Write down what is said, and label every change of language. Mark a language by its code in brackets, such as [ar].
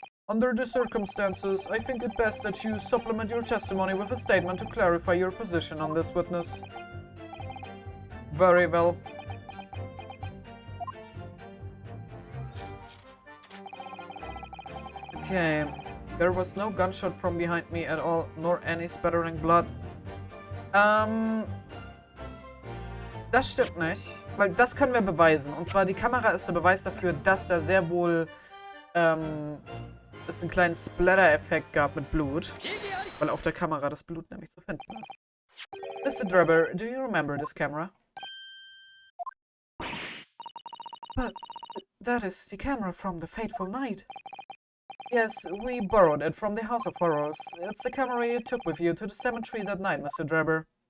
[en] Under the circumstances, I think it best that you supplement your testimony with a statement to clarify your position on this witness. Very well. Okay. There was no gunshot from behind me at all, nor any spattering blood. [de] Das stimmt nicht, weil das können wir beweisen. Und zwar die Kamera ist der Beweis dafür, dass da sehr wohl es einen kleinen Splatter-Effekt gab mit Blut, weil auf der Kamera das Blut nämlich zu finden ist. Mr. [en] Drebber, do you remember this camera? But that is the camera from the fateful night. Yes, we borrowed it from the House of Horrors. It's the camera you took with you to the cemetery that night, Mr. Drebber.